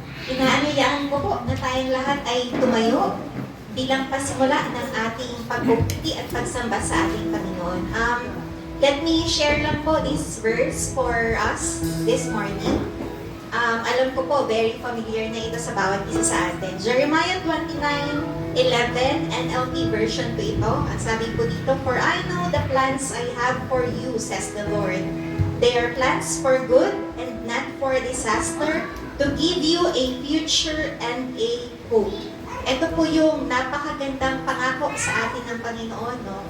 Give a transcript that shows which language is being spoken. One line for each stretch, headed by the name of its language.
Filipino: Inaanyayahan ko po na tayong lahat ay tumayo bilang pasimula ng ating pagbubiti at pagsamba sa ating Panginoon.
English: Let me share
Filipino: lang po
English: this verse for us this morning.
Filipino: Alam ko po,
English: very familiar
Filipino: na ito sa bawat isa sa atin. Jeremiah 29:11 NLT version po ito. Ang sabi po dito,
English: "For I know the plans I have for you, says the Lord. They are plans for good and not for disaster, to give you a future and a hope."
Filipino: Ito po yung napakagandang pangako sa atin ng Panginoon, no?